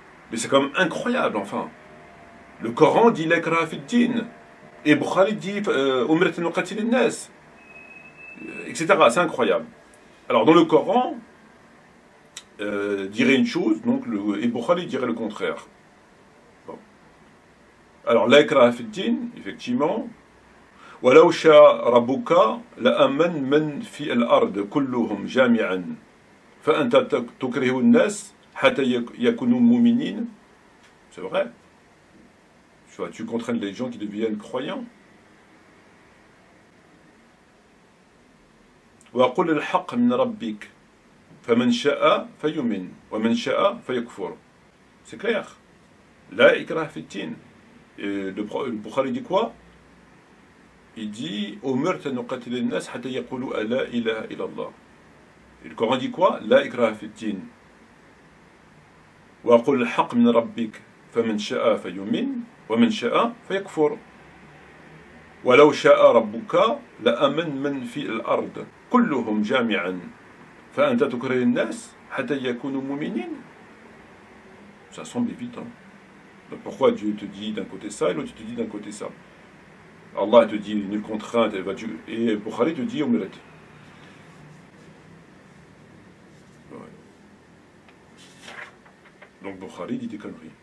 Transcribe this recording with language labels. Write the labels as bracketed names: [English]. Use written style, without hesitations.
[French] Mais c'est quand même incroyable, enfin. Le Coran dit [Arabic] l'ikra fi din, [French] et Bukhari dit etc. C'est incroyable. Alors dans le Coran, dirait une chose, donc et Bukhari dirait le contraire. Bon. Alors [Arabic] l'ikra fi din, [French] effectivement. [Arabic] ولو شاء ربك لأمن من في الأرض كلهم جامعا فأنت تكره الناس حتى يكونوا مؤمنين. [French] C'est vrai. Tu contraignes les gens qui deviennent croyants. [Arabic] وقل الحق من ربك فمن شاء فيؤمن ومن شاء فيكفر. [French] C'est clair. [Arabic] لا إكراه في الدين. [French] Le Bukhari dit quoi? Il dit [Arabic] أمرت أن أقاتل الناس حتى يقولوا لا إله إلا الله. [French] Et le Coran dit quoi? [Arabic] لا إكراه في الدين. وقل الحق من ربك فمن شاء فيؤمن ومن شاء فيكفر ولو شاء ربك لأمن من في الأرض كلهم جامعا فأنت تكره الناس حتى يكونوا مؤمنين. [French] Ça semble évident. Donc pourquoi Dieu te dit d'un côté ça et l'autre te dit d'un côté ça? Allah te dit nulle contrainte et Bukhari te dit omelette. Donc Bukhari dit des conneries.